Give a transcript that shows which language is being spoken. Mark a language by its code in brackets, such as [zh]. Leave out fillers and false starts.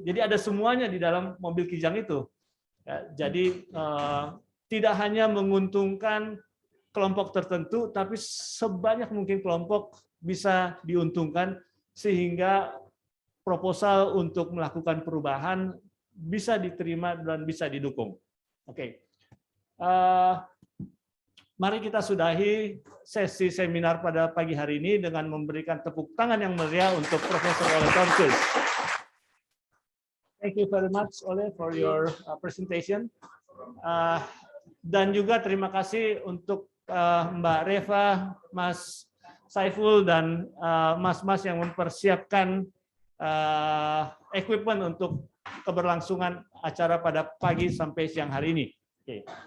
[id] Jadi ada semuanya di dalam mobil Kijang itu. Ya, jadi tidak hanya menguntungkan kelompok tertentu, tapi sebanyak mungkin kelompok bisa diuntungkan sehingga proposal untuk melakukan perubahan bisa diterima dan bisa didukung. Oke. Mari kita sudahi sesi seminar pada pagi hari ini dengan memberikan tepuk tangan yang meriah untuk Profesor Olle Tornquist. [en] Thank you very much, Olle, for your presentation. [id] Dan juga terima kasih untuk Mbak Reva, Mas Saiful, dan mas-mas yang mempersiapkan equipment untuk keberlangsungan acara pada pagi sampai siang hari ini. Okay.